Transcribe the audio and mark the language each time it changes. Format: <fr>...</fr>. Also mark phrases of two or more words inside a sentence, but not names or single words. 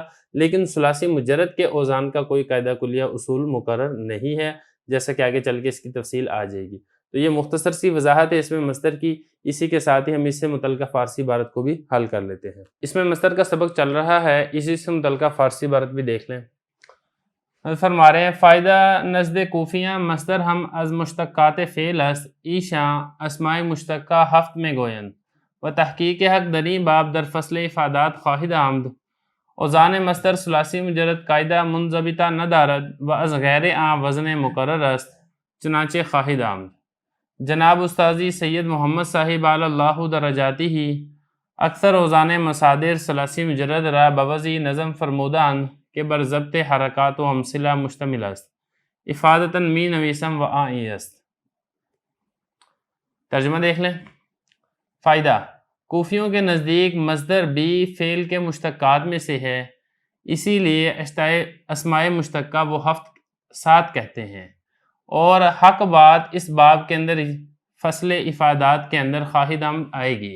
<ur>لیکن ثلاثی مجرد کے اوزان کا کوئی قاعدہ کلیہ اصول مقرر نہیں ہے، جیسا کہ آگے چل کے اس کی تفصیل آ جائے گی. تو یہ مختصر سی وضاحت ہے اس میں مصدر کی. اسی کے ساتھ ہی ہم اس سے متعلقہ فارسی عبارت کو بھی حل کر لیتے ہیں. اس میں مصدر کا سبق چل رہا ہے، اسی سے متعلقہ فارسی عبارت بھی دیکھ لیں. فرما رہے ہیں</ur> <fa>فائدہ نزد کوفیاں مصدر ہم از مشتقات فعل است ایشاں اسماء مشتقہ ہفت میں گویند و تحقیق حق دری باب در فصل افادات خواہد آمد. اوزان مصدر ثلاثی مجرد قاعدہ منضبطہ ندارد و از غیر آن وزن مقرر است چنانچہ خواہد آمد. جناب استاذی سید محمد صاحب علی اللہ درجاتی ہی اکثر اوزان مصادر ثلاثی مجرد را بوضع نظم فرمودند کہ بر ضبط حرکات و امثلہ مشتمل است افادتاً می نویسم و آئی است.</fa> <ur>ترجمہ دیکھ لیں. فائدہ: کوفیوں کے نزدیک مصدر بھی فعل کے مشتقات میں سے ہے، اسی لیے اسماء مشتقہ وہ 7 کہتے ہیں. اور حق بات اس باب کے اندر فصل افادات کے اندر</ur> <fa>خواہد آمد</fa> <ur>آئے گی.</ur>